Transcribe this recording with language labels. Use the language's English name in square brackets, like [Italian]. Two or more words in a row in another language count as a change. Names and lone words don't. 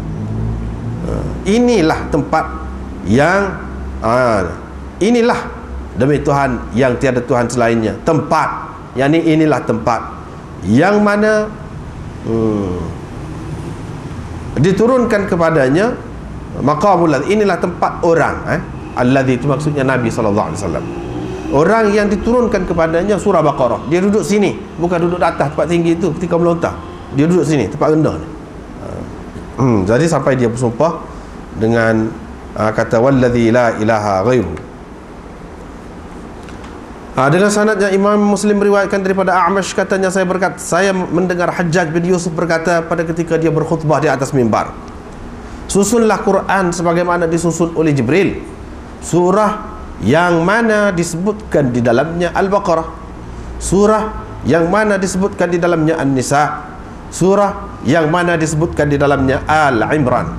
[Malay] inilah tempat yang inilah demi Tuhan yang tiada Tuhan selainnya, tempat, yakni inilah tempat yang mana diturunkan kepadanya [Arabic] مقام الذي, [Malay] inilah tempat orang alladzi, itu maksudnya Nabi SAW, orang yang diturunkan kepadanya surah Baqarah. Dia duduk sini, bukan duduk di atas tempat tinggi itu ketika melontar. Dia duduk sini, tempat rendah ni. Jadi sampai dia bersumpah dengan kata [Arabic] والذي لا إله غيره. [Malay] Dengan sanadnya Imam Muslim meriwayatkan daripada A'mash, katanya, saya mendengar Hajjaj bin Yusuf berkata pada ketika dia berkhutbah di atas mimbar, susunlah Quran sebagaimana disusun oleh Jibril, surah yang mana disebutkan di dalamnya Al-Baqarah, surah yang mana disebutkan di dalamnya An-Nisa, surah yang mana disebutkan di dalamnya Al-Imran.